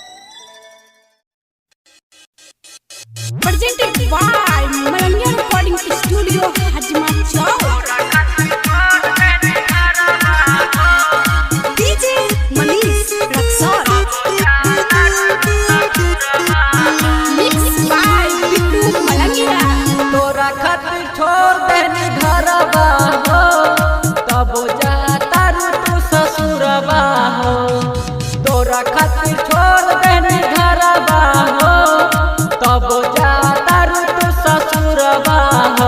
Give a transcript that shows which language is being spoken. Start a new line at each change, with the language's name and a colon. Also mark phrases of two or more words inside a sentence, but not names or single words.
English: Presented by Malangiya Recording Studio, Hajima Chowk. DJ Manish Raksar. Mixed by Bittu Malangiya.
Bhojpuri: तोरा खातिर छोड़ देनी घरवा हो, तब जाता रू तू ससुरवा हो। तोरा खातिर छोड़ देनी घरवा हो, तब जाता रू तू ससुरवा हो।